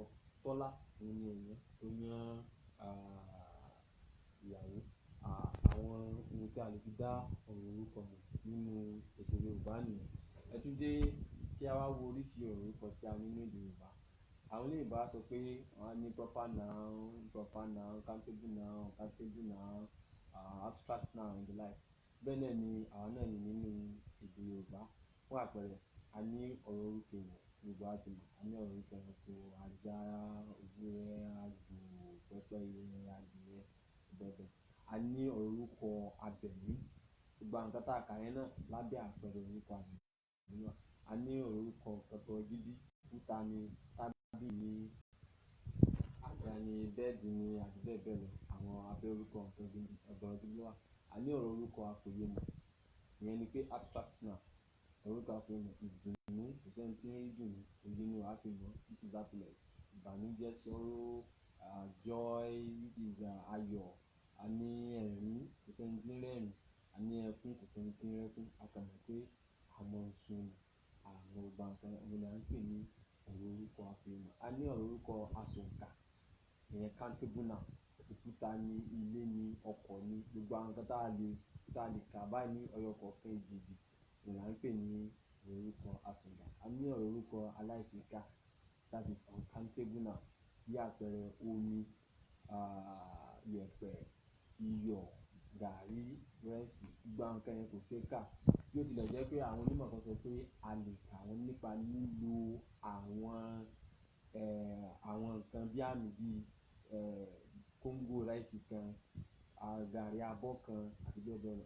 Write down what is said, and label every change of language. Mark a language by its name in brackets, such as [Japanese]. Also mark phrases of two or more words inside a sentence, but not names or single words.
[Yoruba] Tọ́lá òun ni ẹ̀yán tó yán ìyàwó. Àwọn ohun tí a lè fi dá ọ̀rọ̀ orúkọ mọ̀ nínú èdè Yorùbá nìyẹn. Ẹ tún jẹ́ kí a wá wo oríṣi ọ̀rọ̀ orúkọ tí a ní nínú èdè Yorùbá. Àwọn olóyìnbó á sọ pé wọ́n á ní [English] proper noun, countable noun, uncountable noun, abstract noun and the likes. [Yoruba] Bẹ́ẹ̀ náà ni àwọn náà ní nínú èdè Yorùbá. Fún àpẹẹrẹ, a ní ọ̀rọ̀ orúkọ èèyàn tí gbogbo wa ti mọ̀. A ní ọ̀rọ̀ orúkọ ẹranko, ajá, ewúrẹ́, àgbò, pẹ́pẹ́yẹ, adìẹ, bẹ́ẹ̀ bẹ́ẹ̀. A ní ọ̀rọ̀ orúkọ abẹ̀mí. Gbogbo àwọn nǹkan tá a kà yẹn náà lábẹ́ àpẹẹrẹ orúkọ abẹ̀mí náà. A ní ọ̀rọ̀ orúkọ kẹ̀kẹ́ gidi, òkúta ni, tábìlì ni, àga ni, bẹ́ẹ̀dì ni àti bẹ́ẹ̀ bẹ́ẹ̀ lọ. Àwọn abẹ́ orúkọ ọ̀rọ̀ gidi wà. A ní ọ̀rọ̀ orúkọ àfòyemọ̀. Ìyẹn ni pé [English] abstract noun. [Yoruba] Ọ̀rọ̀ orúkọ àfòyemọ̀, ìdùnnú, kò sẹ́ni tí ń rí ìdùnnú, òye ni wàá fi mọ̀, [English] which is happiness. [Yoruba] Ìbànújẹ́, [English] sorrow, joy, which is [Yoruba] ayọ̀, a ní ẹ̀rín, kò sẹ́ni tí ń rẹ́rìn, a ní ẹkún, kò sẹ́ni tí ń rẹ́kún. A kàn mọ̀ pé a mọ̀ ń sun àwọn ọba nǹkan òun ni à ń pè ní ọ̀rọ̀ orúkọ àfihàn. A ní ọ̀rọ̀ orúkọ asọ̀ǹkà, ìyẹn [English] countable noun. [Yoruba] Òkúta ni, ilé ni, ọkọ̀ ni, gbogbo àwọn nǹkan tá a lè kà báyìí ní ọyọ kọ̀ọ̀kan èjèèjì òun là ń pè ní ọ̀rọ̀ orúkọ asọ̀ǹkà. A ní ọ̀rọ̀ orúkọ aláìṣeékà, [English] that is uncountable noun. [Yoruba] Bí àpẹẹrẹ omi, yẹ̀pẹ̀, iyọ̀, gàárì, ìrẹsì, gbogbo àwọn nǹkan yẹn kò ṣeé kà. Bí ó tilẹ̀ jẹ́ pé àwọn onímọ̀ kan sọ pé a lè kà wọ́n nípa lílo àwọn nǹkan bí àmì bíi kóńgò ráìsì kan, gàárì abọ́ kan àti bẹ́ẹ̀ bẹ́ẹ̀ lọ.